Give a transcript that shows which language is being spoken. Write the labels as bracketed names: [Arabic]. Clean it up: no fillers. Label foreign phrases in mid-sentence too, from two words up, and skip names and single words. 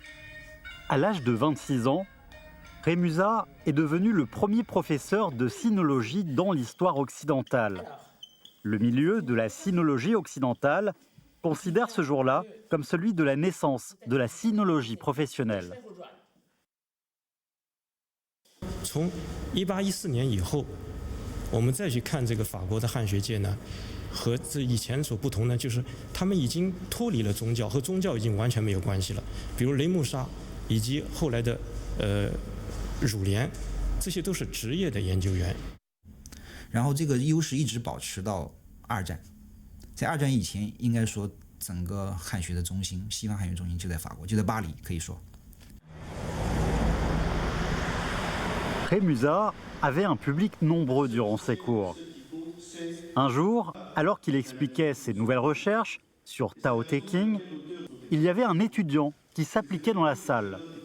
[French] À l'âge de 26 ans, Rémusat est devenu le premier professeur de sinologie dans l'histoire occidentale. Le milieu de la sinologie occidentale considère ce jour-là comme celui de la naissance de la sinologie professionnelle. [Chinese] 从1814年以后，我们再去看这个法国的汉学界呢，和这以前所不同呢，就是他们已经脱离了宗教，和宗教已经完全没有关系了。比如雷穆沙以及后来的儒联，这些都是职业的研究员。然后这个优势一直保持到二战，在二战以前，应该说整个汉学的中心，西方汉学中心就在法国，就在巴黎，可以说。 [French] Rémusat avait un public nombreux durant ses cours. Un jour, alors qu'il expliquait ses nouvelles recherches sur Tao Te Ching, il y avait un étudiant qui s'appliquait dans la salle.